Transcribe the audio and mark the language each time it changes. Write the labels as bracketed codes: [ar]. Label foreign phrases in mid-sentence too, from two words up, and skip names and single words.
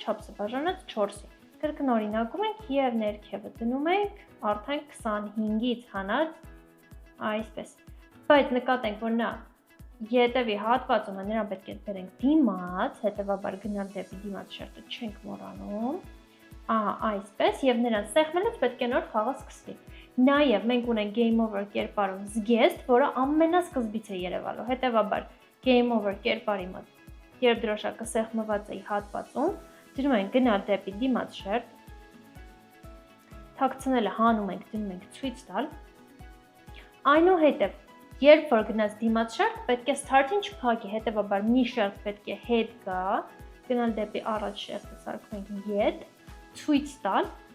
[hy] չափսը բաժանած 4-ի։ Կրկնօրինակում ենք և ներքևը դնում ենք արդեն 25-ից հանած այսպես։ Բայց նկատենք, որ նա ետևի հատվածում է, նրան պետք է բերենք դիմաց, հետևաբար գնալ դեպի դիմաց շերտը չենք մոռանում։ Ահա այսպես և նրան սեղմելուց պետք է նոր խաղը սկսվի։ Նաև մենք ունենք [en] game over [hy] կերպարով զգեստ, որը ամենասկզբից է երևալու։ Հետևաբար [en] game over [hy] կերպարի մոտ, երբ դրոշակը սեղմված է հատվածում, դնում ենք գնալ դեպի դիմաց շերտ, թաքցնելը հանում ենք, դնում ենք ցույց տալ։ Այնուհետև, երբ որ գնաց դիմաց շերտ, պետք է start-ին չփակի, հետևաբար մի շերտ պետք է հետ գա, գնալ դեպի առաջ շերտը սարքում ենք ետ, ցույց տալ